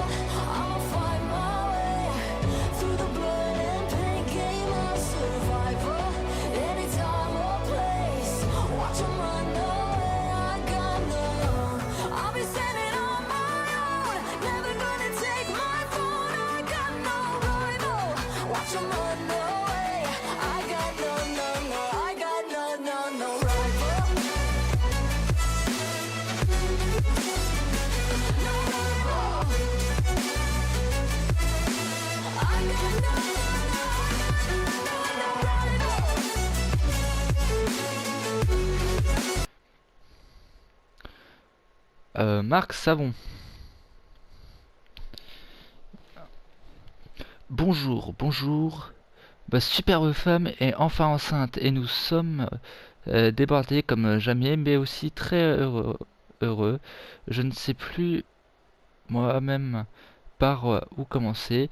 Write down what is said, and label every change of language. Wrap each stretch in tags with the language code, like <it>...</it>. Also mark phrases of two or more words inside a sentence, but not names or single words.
<en>I'll fight my way through the blood and pain game of survival. Anytime or place, watch 'em run away. I got none. I'll be standing on my own, never gonna take my throne. I got no rival. Watch 'em run away. I got no, no, no. I got no, no, no rival. No rival. I got no, no, no rival.</en> <fr>Marc Savon. Bonjour, bonjour. Superbe femme est enfin enceinte et nous sommes débordés comme jamais, mais aussi très heureux. Je ne sais plus moi-même par où commencer.</fr>